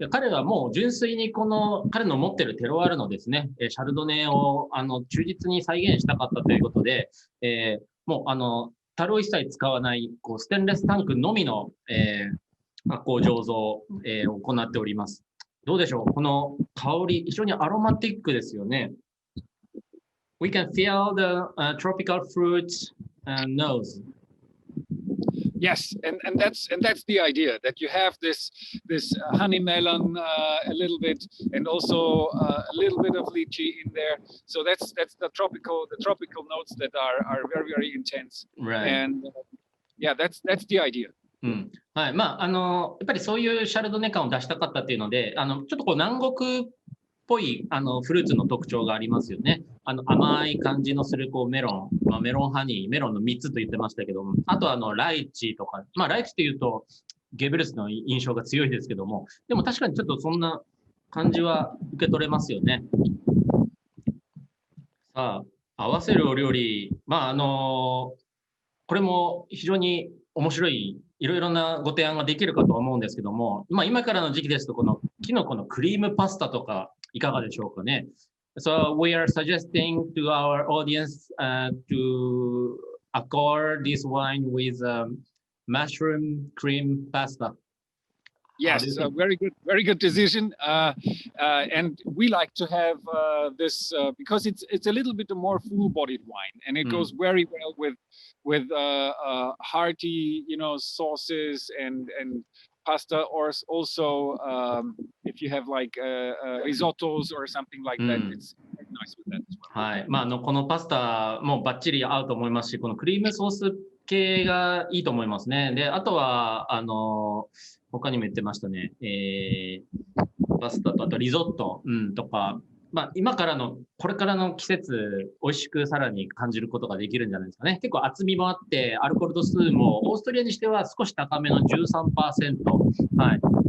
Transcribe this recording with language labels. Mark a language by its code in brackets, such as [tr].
[ja] 彼はもう純粋に彼の持ってるテロワールのですね、シャルドネを忠実に再現したかったということで、もう樽を一切使わない、こうステンレスタンクのみの、発酵醸造を行っております。どうでしょう、この香り、非常にアロマティックですよね。 [en] We can feel the tropical fruits nose. Yes, and that's the idea, that you have this honey melon a little bit, and also a little bit of lychee in there. So that's the tropical notes that are very, very intense. Right. And yeah, that's the idea. [ja] うん、はい、やっぱりそういうシャルドネ感を出したかったっていうので、ちょっとこう南国っぽいフルーツの特徴がありますよね。甘い感じのするこうメロン、メロンハニー、メロンの3つと言ってましたけども、あとライチとか、ライチというとゲベルスの印象が強いですけども、でも確かにちょっとそんな感じは受け取れますよね。さあ、合わせるお料理、これも非常に面白い、いろいろなご提案ができるかと思うんですけども、今からの時期ですと、このキノコのクリームパスタとかいかがでしょうかね。 [en] So we are suggesting to our audience to accord this wine with mushroom cream pasta. Yes, very good decision. And we like to have this because it's a little bit more full-bodied wine, and it goes very well with hearty, sauces and pasta, or also if you have like risottos or something like that, it's very nice with that as well. [ja] はい、このパスタもバッチリ合うと思いますし、このクリームソース系がいいと思いますね。で、あとは他にも言ってましたね。パスタとあとリゾット、とか、今からのこれからの季節美味しくさらに感じることができるんじゃないですかね。結構厚みもあってアルコール度数もオーストリアにしては少し高めの 13%。はい。